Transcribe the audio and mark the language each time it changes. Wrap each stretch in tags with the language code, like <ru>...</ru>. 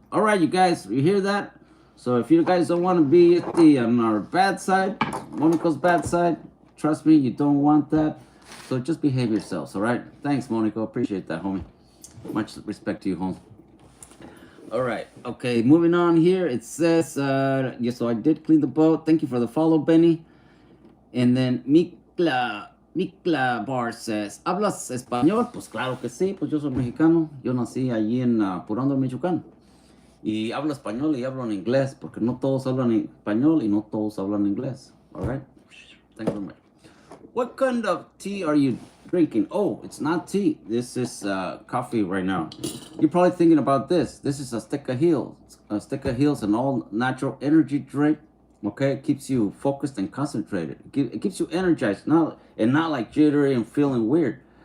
<en>All right, you guys, you hear that? So if you guys don't want to be at the on our bad side, Monica's bad side, trust me, you don't want that. So just behave yourselves, all right? Thanks, Monica. Appreciate that, homie. Much respect to you, home. All right. Okay, moving on here. It says, yeah, so I did clean the boat. Thank you for the follow, Benny. And then Mikla Bar says,</en> <es>¿hablas español? Pues claro que sí, pues yo soy mexicano. Yo nací allí en Purando, Michoacán. Y hablo español y hablo en inglés, porque no todos hablan español y no todos hablan inglés.</es> <en>All right? Thank you very much. What kind of tea are you drinking? Oh, it's not tea. This is coffee right now. You're probably thinking about this. This is Azteca Hills. Azteca Hills, an all-natural energy drink. Okay, it keeps you focused and concentrated. It keeps you energized, not like jittery and feeling weird.</en>